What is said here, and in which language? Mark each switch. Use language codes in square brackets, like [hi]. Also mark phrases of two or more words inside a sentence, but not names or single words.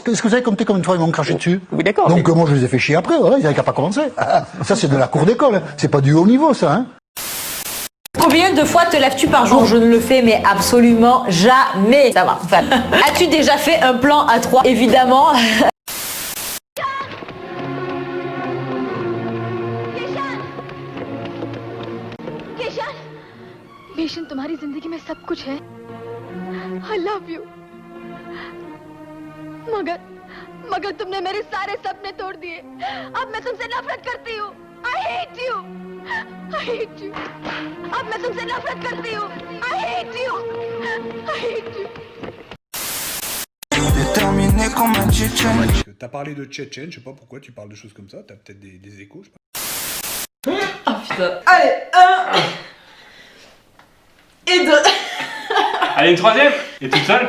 [fr] que vous avez compté combien de fois ils m'ont craché dessus? Oui, d'accord. Donc moi je les ai fait chier après, voilà, ils n'avaient qu'à pas commencer. Ça c'est de la cour d'école, hein. C'est pas du haut niveau ça. Hein. Combien de fois te lèves-tu par jour? Je ne le fais mais absolument jamais. Ça va. Enfin, as-tu déjà fait un plan à 3? Évidemment. [hi] पेशेंट तुम्हारी जिंदगी में सब कुछ है [en] I love you [hi] मगर तुमने मेरे सारे सपने तोड़ दिए अब मैं तुमसे नफरत करती हूँ [en] I hate you [hi] अब मैं तुमसे नफरत करती हूँ [en] I hate you [fr] T'as parlé de Tchétchène, je sais pas pourquoi tu parles de choses comme ça, t'as peut-être des échos, je sais pas. Ah putain. Allez, 1 et 2. Allez, une troisième. Et toute seule?